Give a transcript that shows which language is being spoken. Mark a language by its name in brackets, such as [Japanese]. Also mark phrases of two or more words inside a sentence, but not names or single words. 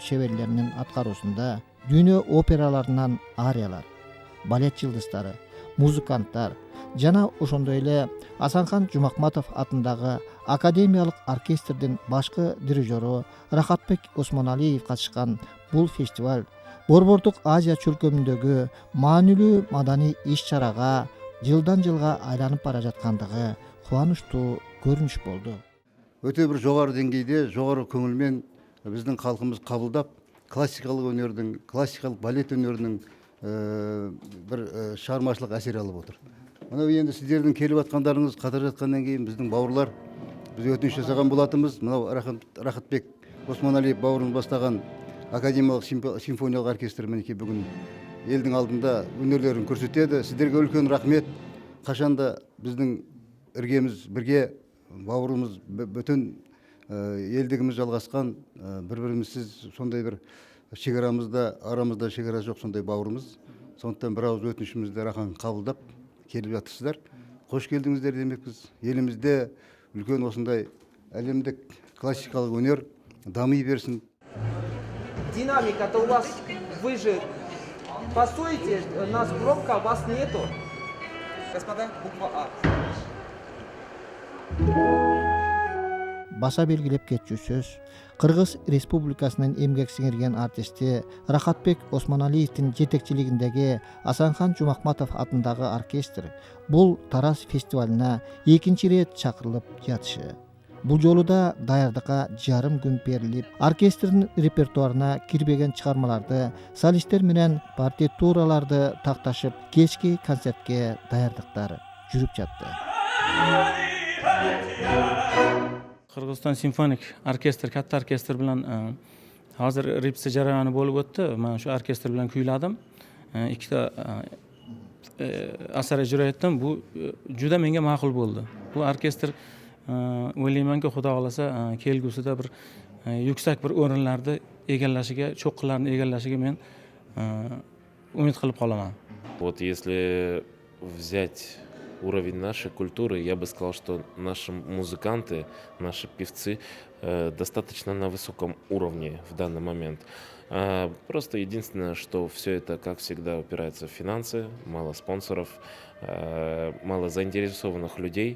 [Kyrgyz] чеберлеринин аткаруусунда дүйнө операларынан ариялар, балет жылдыздары, музыканттар жана ошондой эле Асанхан Жумакматов атындагы академиялык оркестрдин башкы дирижеру Рахатбек Осмоналиев катышкан бул фестиваль Борбордук Азия чөлкөмүндөгү маанилүү маданий иш-чарага жылдан жылга айланып бара жаткандыгы кубанычтуу көрүнүш болду. Өтө бир жогору деңгейде, жогору көңүлмен биздин калкыбыз кабылдап, классикалык өнөрдүн, классикалык балет өнөрүнүн бир чыгармачылык әсер алып отур. [Kazakh] Мына енді сіздердің келіп атқандарыңыз қатар жатқаннан кейін біздің бауырлар біз өтініш жасаған болатынбыз. Мынау Рахатбек Осмоналиев бауырымыз бастаған академиялық симфониялық оркестр мінекей бүгін елдің алдында өнерлерін көрсетеді. Сіздерге үлкен рахмет. Қашанда біздің іргеміз бірге, бауырымыз бүтін елдігіміз жалғасқан, бір-бірімізсіз сондай бір шекарамызда, арамызда шекара жоқ сондай бауырымыз. Сондықтан бір ауыз өтінішімізді рахат қабылдап келіп жатырсыздар. Қош келдіңіздер демекпіз. Елімізде үлкен осындай әлемдік классикалық өнер дами берсін. [Russian] Динамика-то у вас, вы же постойте, нас громко, а вас нету. Господа, буква А. [Kyrgyz] Баса белгилеп кетчү сөз Кыргыз Республикасынын эмгек сиңирген артисти Рахатбек Осмоналиевдин жетекчилигиндеги Асанхан Жумакматов атындагы оркестр бул Тараз фестивалына экинчи рет чакырылып жатышы. Бул жолу да даярдыкка жарым күн берилип, оркестрдин репертуарына кирбеген чыгармаларды, солисттер менен партитураларды такташып, кечки концертке даярдыктар жүрүп жатты. [Uzbek] Qirg'iziston simfonik orkestr, katta orkestr bilan hozir repetitsiya jarayoni bo'lib o'tdi. Men shu orkestr bilan kuyladim. Ikkita asar ijro etdim. Bu juda menga ma'qul bo'ldi. Bu orkestr o'ylaymanki, Xudo xolasa kelgusida bir yuksak bir o'rinlarni egallashiga, cho'qqilarni egallashiga men umid qilib qolaman. [Russian] Вот если взять уровень нашей культуры, я бы сказал, что наши музыканты, наши певцы достаточно на высоком уровне в данный момент. Просто единственное, что все это, как всегда, упирается в финансы, мало спонсоров, мало заинтересованных людей.